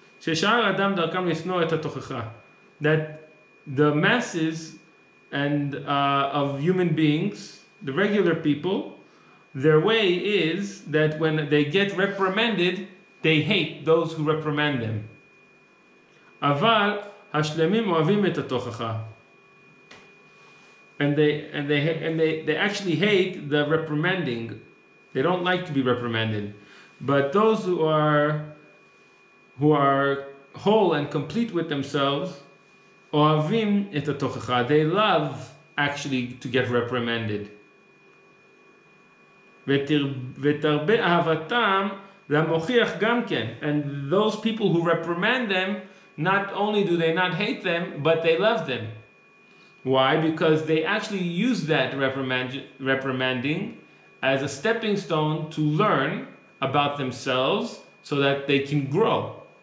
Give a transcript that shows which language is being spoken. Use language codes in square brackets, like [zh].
[he] ששאר האדם דרכם לשנוא את התוכחה. [en] That the masses and of human beings, the regular people, their way is that when they get reprimanded, they hate those who reprimand them. [he] אבל השלמים אוהבים את התוכחה. [en] And they actually hate the reprimanding. They don't like to be reprimanded. But those who are whole and complete with themselves, [he] אוהבים את התוכחה. [en] They love actually to get reprimanded. [he] ותרבה אהבתם למוכיח גם כן. [en] And those people who reprimand them, not only do they not hate them, but they love them. Why? Because they actually use that reprimanding as a stepping stone to learn about themselves so that they can grow.